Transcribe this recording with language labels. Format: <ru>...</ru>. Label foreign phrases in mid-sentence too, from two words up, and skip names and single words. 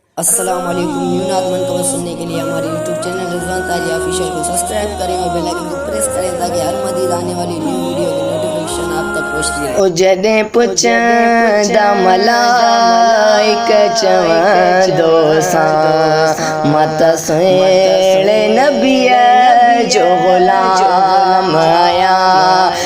<ur>السلام عليڪم. نيو نعت منقبض سننے کے لیے ہمارے YouTube چینل رضوان تاجي آفيشل کو سبسڪرائب ڪرين اور بيل آئيڪن کو پريس ڪرين تاڪہ هر مزيد آنے والي نيو وڊيو کی نوٽيفڪيشن آپ تڪ</ur> <sd>پهچي وڃي. او جڏهن پڇندا ملائڪ چوندو سان، مت سهڻي نبيءَ جو غلام آهيان.</sd>